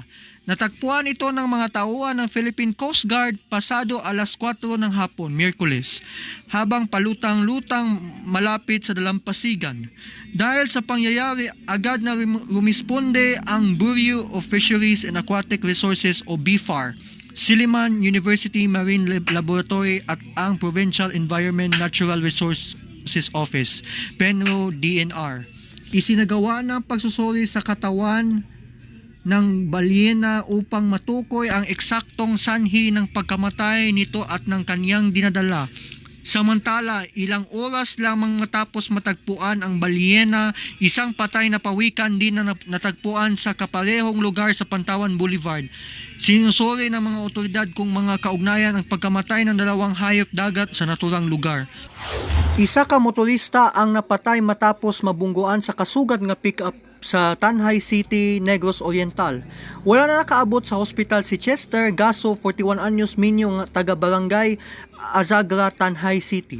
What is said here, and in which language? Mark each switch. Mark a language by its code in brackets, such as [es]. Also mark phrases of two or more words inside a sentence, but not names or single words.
[tl] Natagpuan ito ng mga tauhan ng Philippine Coast Guard pasado alas 4 ng hapon, Miyerkules, habang palutang-lutang malapit sa dalampasigan. Dahil sa pangyayari, agad na rumisponde ang Bureau of Fisheries and Aquatic Resources o BFAR, Silliman University Marine Laboratory at ang Provincial Environment Natural Resources Office, PENRO DNR. Isinagawa ng pagsusuri sa katawan ng balyena upang matukoy ang eksaktong sanhi ng pagkamatay nito at ng kanyang dinadala. Samantala, ilang oras lamang matapos matagpuan ang balyena, isang patay na pawikan din na natagpuan sa kaparehong lugar sa Pantawan Boulevard. Sinusuri ng mga otoridad kung mga kaugnayan ang pagkamatay ng 2 hayop dagat sa naturang lugar. [ceb] Isa ka motorista ang napatay matapos mabungguan sa kasugat nga pick-up sa Tanhay City, Negros Oriental. Wala na nakaabot sa hospital si Chester Gaso, 41 anyos, minyo nga taga Barangay Azagra, Tanhay City.